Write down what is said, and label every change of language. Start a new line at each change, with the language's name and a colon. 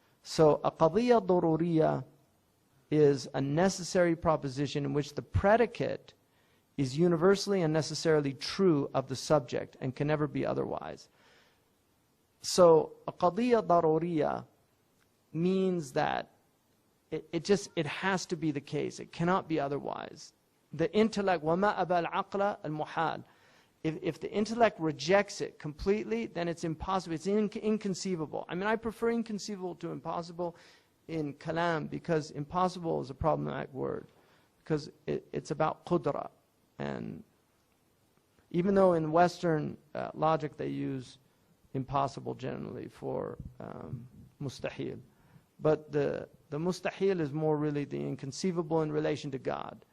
English: So a Qadiya Daruriya is a necessary proposition in which the predicate is universally and necessarily true of the subject and can never be otherwise. So a Qadiya Daruriya means that it has to be the case. It cannot be otherwise. The intellect,
Arabic: وَمَا أَبَى الْعَقْلَ الْمُحَالِ.
English: If the intellect rejects it completely, then it's impossible. It's inconceivable. I mean, I prefer inconceivable to impossible in Kalam, because impossible is a problematic word, because it's about qudra. And even though in Western logic they use impossible generally for Mustahil, but the Mustahil is more really the inconceivable in relation to God.